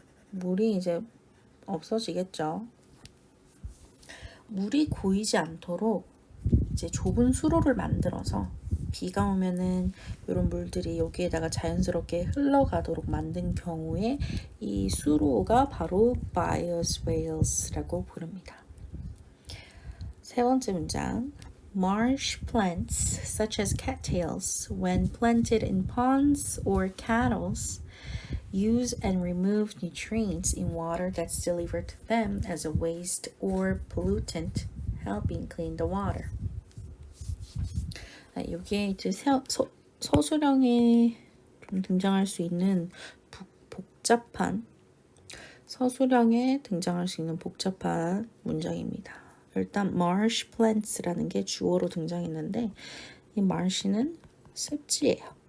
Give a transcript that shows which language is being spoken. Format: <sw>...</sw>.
<ko>물이 이제 없어지겠죠. 물이 고이지 않도록 이제 좁은 수로를 만들어서 비가 오면은 이런 물들이 여기에다가 자연스럽게 흘러가도록 만든 경우에 이 수로가 바로 bioswales라고 부릅니다. 세 번째 문장.</ko> <en>Marsh plants such as cattails when planted in ponds or canals use and remove nutrients in water that's delivered to them as a waste or pollutant, helping clean the water.</en> <ko>여기에 이제 서술형에 좀 등장할 수 있는 복잡한 서술형에 등장할 수 있는 복잡한 문장입니다. 일단</ko> <en>marsh plants</en> <ko>라는 게 주어로 등장했는데 이 marsh는 습지예요.</ko>